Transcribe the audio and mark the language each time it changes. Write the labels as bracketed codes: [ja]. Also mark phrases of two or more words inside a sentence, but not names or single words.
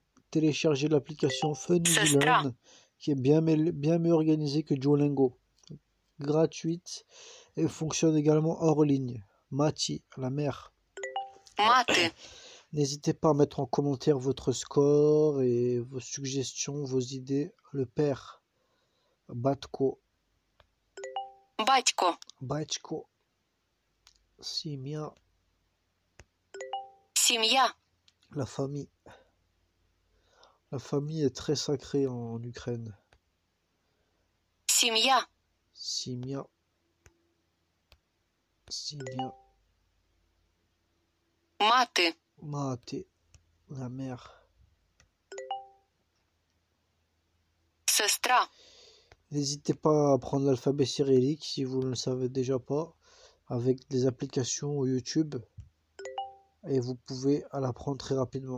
[fr] Téléchargez l'application Fun Easy Learn, qui est bien mieux organisée que Duolingo. Gratuite et fonctionne également hors ligne. Mati, la mère. [uk] Мати. [fr] N'hésitez pas à mettre en commentaire votre score et vos suggestions, vos idées. Le père. Batko. [uk] Батько. Bachko. Simia. Сім'я. [fr] La famille. La famille est très sacrée en Ukraine. [uk] Сім'я. Simia. Simia. Мати. [fr] Mate. La mère. [uk] Сестра. [fr] N'hésitez pas à apprendre l'alphabet cyrillique si vous ne le savez déjà pas, avec des applications YouTube. Et vous pouvez l'apprendre très rapidement.